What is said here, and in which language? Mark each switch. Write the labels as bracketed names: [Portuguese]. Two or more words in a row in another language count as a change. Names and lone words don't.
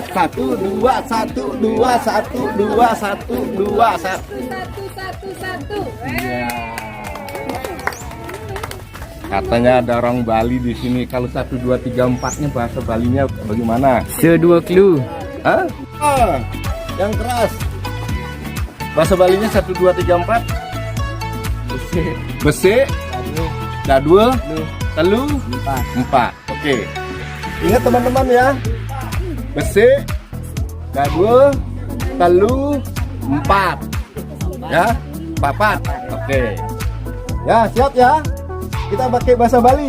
[Indonesian] 1, 2, 1, 2, 1, 2, 1, 2, 1. 1. Ya. Katanya ada orang Bali di sini. Kalau 1, 2, 3, 4-nya bahasa Balinya bagaimana? Sedua clue. Hah? Yang keras. Bahasa Balinya 1, 2, 3, 4. [Balinese] Besik. Dadua. Telu. [Indonesian] Empat. Oke. Ingat teman-teman ya. [Balinese] Besik. Dadua. [Indonesian] Telu. Empat. Ya. Papat. Oke. Ya, siap ya. Kita pakai bahasa Bali.